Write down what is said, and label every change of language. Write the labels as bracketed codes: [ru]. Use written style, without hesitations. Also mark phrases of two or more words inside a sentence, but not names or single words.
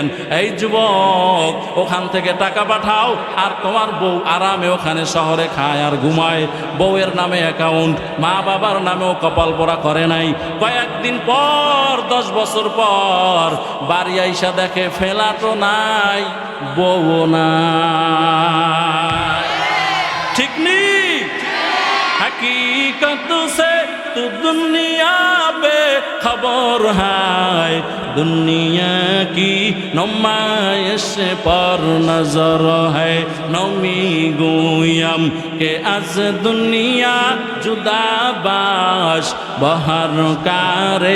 [bn] এই যুবক, ওখান থেকে টাকা পাঠাও আর তোমার বউ আরামে ওখানে শহরে খায় আর ঘুমায়। বউয়ের নামে অ্যাকাউন্ট, মা বাবার নামেও কপাল পোড়া করে নাই। কয়েকদিন পর, 10 বছর পর বাড়ি আইসা দেখে ফ্ল্যাটও নাই, বউ নাই। ঠিক নি? [ur] حقیقت سے تو دنیا پہ خبر ہے، دنیا کی نمائش پر نظر ہے. [fa] نمی گویم که از دنیا جدا باش بهر کاری